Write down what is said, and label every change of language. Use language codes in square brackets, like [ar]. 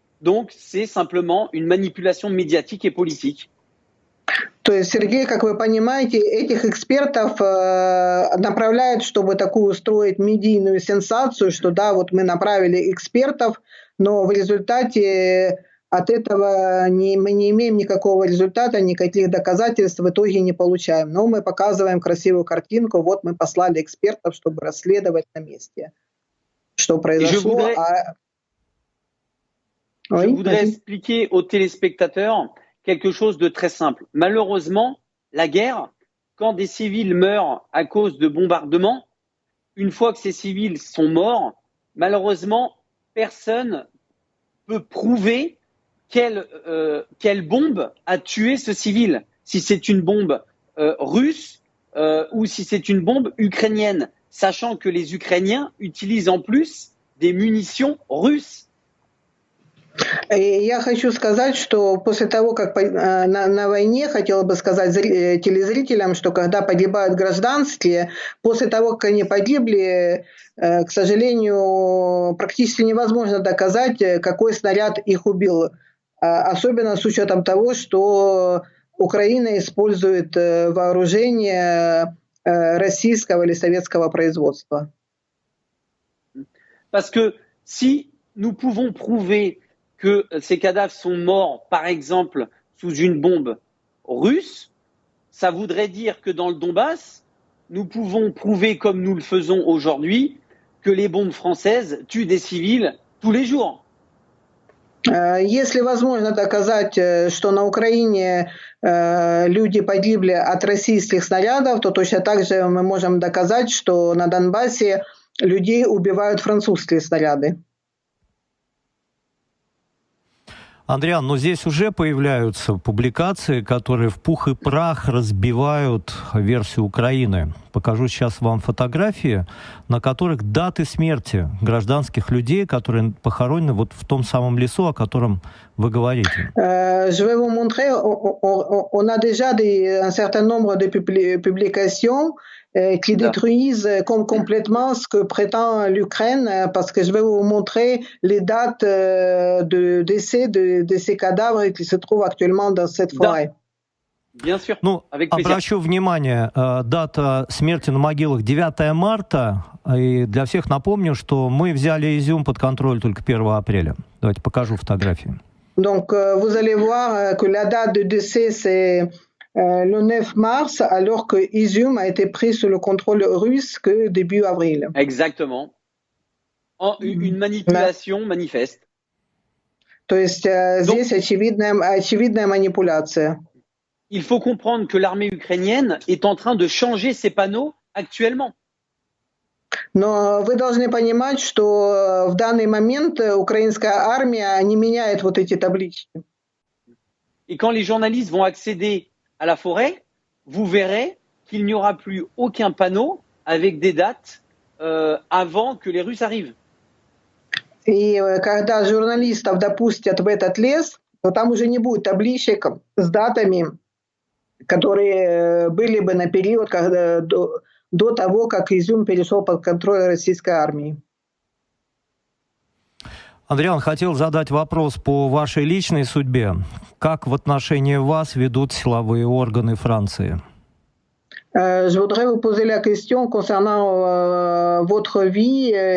[fr] Donc c'est simplement une manipulation médiatique et politique. [ru] То есть, Сергей, как вы понимаете, этих экспертов направляют, чтобы такую устроить медийную сенсацию, что да, вот мы направили экспертов, но в результате от этого мы не имеем никакого результата, никаких доказательств в итоге не получаем. Но мы показываем красивую картинку, вот мы послали экспертов, чтобы расследовать на месте, что произошло. [fr] Je voudrais expliquer aux téléspectateurs quelque chose de très simple. Malheureusement, la guerre, quand des civils meurent à cause de bombardements, une fois que ces civils sont morts, malheureusement, personne peut prouver quelle bombe a tué ce civil. Si c'est une bombe russe ou si c'est une bombe ukrainienne, sachant que les Ukrainiens utilisent en plus des munitions russes. [ru] И я хочу сказать, что после того, как на войне, хотела бы сказать телезрителям, что когда погибают гражданские, после того, как они погибли, к сожалению, практически невозможно доказать, какой снаряд их убил. Особенно с учетом того, что Украина использует вооружение российского или советского производства. [fr] Parce que si nous pouvons prouver que ces cadavres sont morts, par exemple, sous une bombe russe, ça voudrait dire que dans le Donbass, nous pouvons prouver, comme nous le faisons aujourd'hui, que les bombes françaises tuent des civils tous les jours. [ru] Если возможно доказать, что на Украине люди погибли от российских снарядов, то точно так же мы можем доказать, что на Донбассе людей убивают французские снаряды. Андриан, но здесь уже появляются публикации, которые в пух и прах разбивают версию Украины. Покажу сейчас вам фотографии, на которых даты смерти гражданских людей, которые похоронены вот в том самом лесу, о котором вы говорите. [fr] Je vais vous montrer, on a déjà un certain nombre de publications qui détruisent complètement ce que prétend l'Ukraine, parce que je vais vous montrer les dates de décès de ces cadavres qui se trouvent actuellement dans cette forêt. Bien sûr, [ru] ну, [fr] avec plaisir. [ru] Обращу внимание, дата смерти на могилах 9 марта, и для всех напомню, что мы взяли Изюм под контроль только 1 апреля. Давайте покажу фотографии. [fr] Donc, vous allez voir que la date de décès, c'est le 9 mars, alors que Izium a été pris sous le contrôle russe que début avril. Exactement. Une manipulation manifeste. [ru] То есть здесь очевидная манипуляция. [fr] Il faut comprendre que l'armée ukrainienne est en train de changer ses panneaux actuellement. [ru] Но вы должны понимать, что в данный момент украинская армия не меняет вот эти таблички. [fr] Et quand les journalistes vont accéder à la forêt, vous verrez qu'il n'y aura plus aucun panneau avec des dates avant que les Russes arrivent. [ru] И когда журналистов допустят в этот лес, то там уже не будет табличек с датами, которые были бы на период, когда, до того, как Изюм перешел под контроль российской армии. Адриан, хотел задать вопрос по вашей личной судьбе. Как в отношении вас ведут силовые органы Франции? [fr] Je voudrais vous poser la question concernant votre vie.